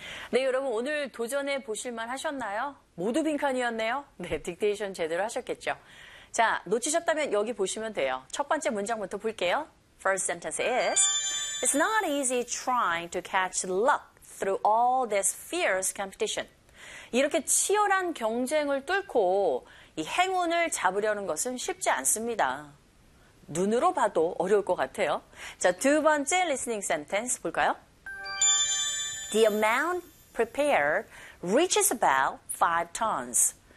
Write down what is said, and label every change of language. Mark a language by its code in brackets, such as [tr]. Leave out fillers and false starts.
[ko] 네, 여러분 오늘 도전해 보실만 하셨나요? 모두 빈칸이었네요. 네, 딕테이션 제대로 하셨겠죠. 자, 놓치셨다면 여기 보시면 돼요. 첫 번째 문장부터 볼게요. [en] First sentence is, It's not easy trying to catch luck through all this fierce competition. [ko] 이렇게 치열한 경쟁을 뚫고 이 행운을 잡으려는 것은 쉽지 않습니다. 눈으로 봐도 어려울 것 같아요. 자, 두 번째 [en] listening sentence 볼까요? The amount prepared reaches about 5 tons.